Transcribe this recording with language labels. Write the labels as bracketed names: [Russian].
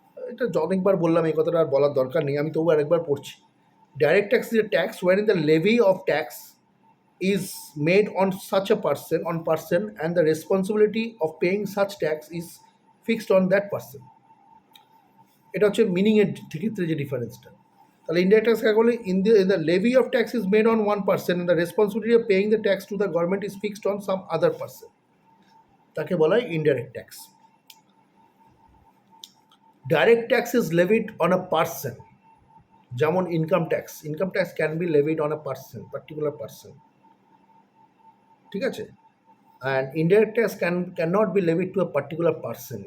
[Bangla] এটা অনেকবার বললাম, এই কথাটা আর বলার দরকার নেই, আমি তবু আরেকবার পড়ছি। [English] Direct tax is a tax wherein the levy of tax is made on such a person and the responsibility of paying such tax is fixed on that person. [Bangla] এটা হচ্ছে মিনিংয়ের ক্ষেত্রে যে ডিফারেন্সটা। তাহলে ইনডাইরেক্ট ট্যাক্স কাকে বলে? [English] In the levy of tax is made on one person and the responsibility of paying the tax to the government is fixed on some other person. [Bangla] তাকে বলা হয় indirect tax. [English] Direct tax is levied on a person, যেমন income tax can be levied on a person, particular person. [Bangla] ঠিক আছে? [English] And indirect tax can not be levied to a particular person.